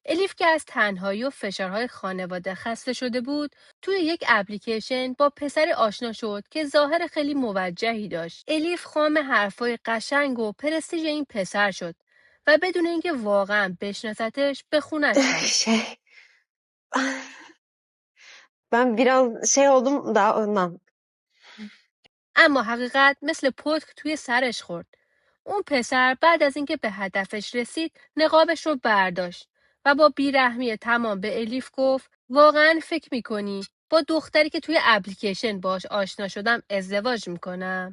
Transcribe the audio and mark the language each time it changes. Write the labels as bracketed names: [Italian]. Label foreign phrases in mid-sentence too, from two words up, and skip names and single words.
[Persian] الیف که از تنهایی و فشارهای خانواده خسته شده بود، توی یک اپلیکیشن با پسری آشنا شد که ظاهر خیلی موجهی داشت. الیف خام حرفای قشنگ و پرستیژ این پسر شد و بدون اینکه واقعا بشناستش به خونش رفت. [Turkish] Şey, ben biraz şey oldum da ondan. [Persian] اما حقیقت مثل پتک توی سرش خورد. اون پسر بعد از اینکه به هدفش رسید نقابش رو برداشت و با بیرحمی تمام به الیف گفت واقعا فکر میکنی با دختری که توی اپلیکیشن باش آشنا شدم ازدواج میکنم؟